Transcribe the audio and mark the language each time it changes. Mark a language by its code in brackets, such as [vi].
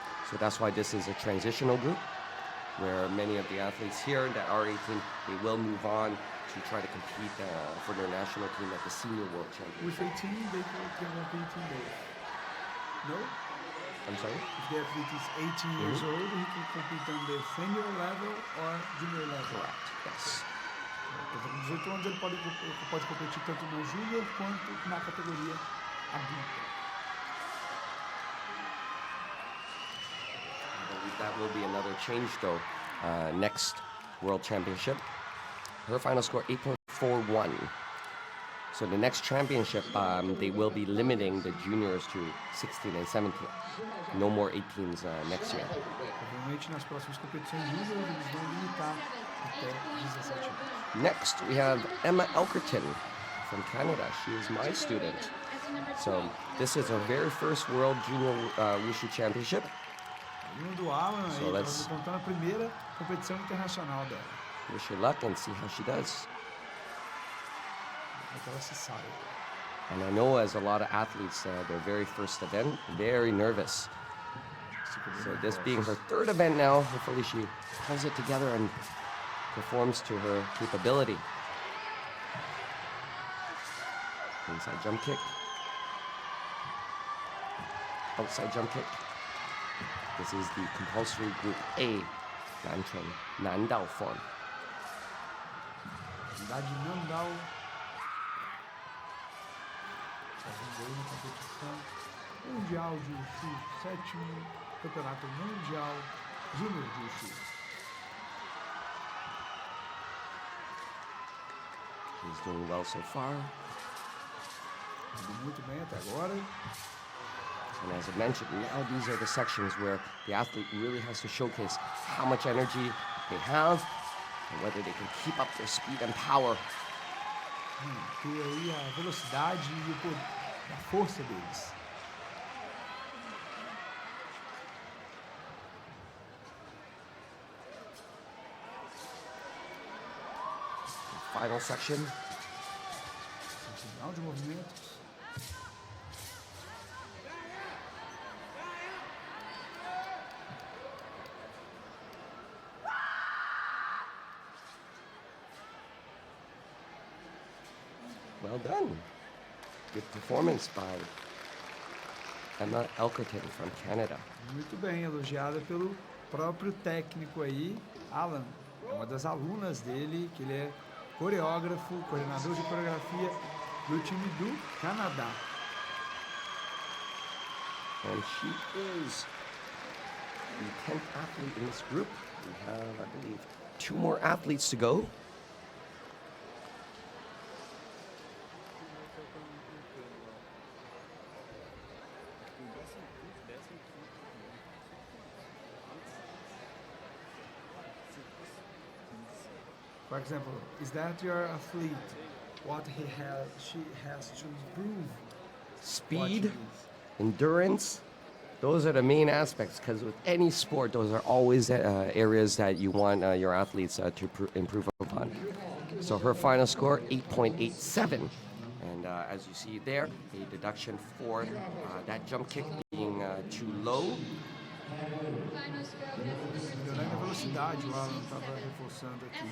[en] So that's why this is a transitional group, where many of the athletes here that are 18, they will move on to try to compete for their national team at the senior world With championship. 18, they can compete in both. No? I'm sorry? If the athlete is 18 years old, he can compete on the senior level or junior level. Correct. Yes. [pt] Com 18 anos ele pode competir tanto no júnior quanto na categoria adulta. [en] I believe that will be another change though next World Championship. Her final score 8.41. So the next championship, they will be limiting the juniors to 16 and 17. No more 18s next year. [pt] Provavelmente nas próximas competições júnior eles vão limitar até 17 anos. [en] Next, we have Emma Elkerton from Canada. She is my student. So this is her very first World Junior Wushu Championship. [pt] Aluna do Alan, [en] So [pt] aí [en] let's- [pt] estamos contando a primeira competição internacional dela. [en] Wish her luck and see how she does. [pt] Como é que ela se sai. [en] And I know as a lot of athletes, their very first event, very nervous. So this being her third event now, hopefully she pulls it together and performs to her capability. Inside jump kick. Outside jump kick. This is the compulsory group A, Nandao form. [pt] Cidade de Nandao. Fazendo aí na competição mundial de Wushu, 7º campeonato mundial júnior de Wushu. [en] She's doing well so far. [pt] Indo muito bem até agora. [en] And as I mentioned, now these are the sections where the athlete really has to showcase how much energy they have and whether they can keep up their speed and power. [pt] Ter aí a velocidade e o poder, a força deles. [en] Final section. [pt] Final de movimentos. [en] Well done. Good performance by Emma Elkerton from Canada. [pt] Muito bem, elogiada pelo próprio técnico aí, Alan. É uma das alunas dele, que ele é coreógrafo, coordenador de coreografia do time do Canadá. [en] And she is the 10th athlete in this group. We have, I believe, 2 more athletes to go. For example, is that your athlete? What she has to improve? Speed, endurance, those are the main aspects because with any sport, those are always areas that you want your athletes to improve upon. So her final score, 8.87. And as you see there, a deduction for that jump kick being too low. Final score of [pt] Melhorando a velocidade, o Alan estava reforçando aqui.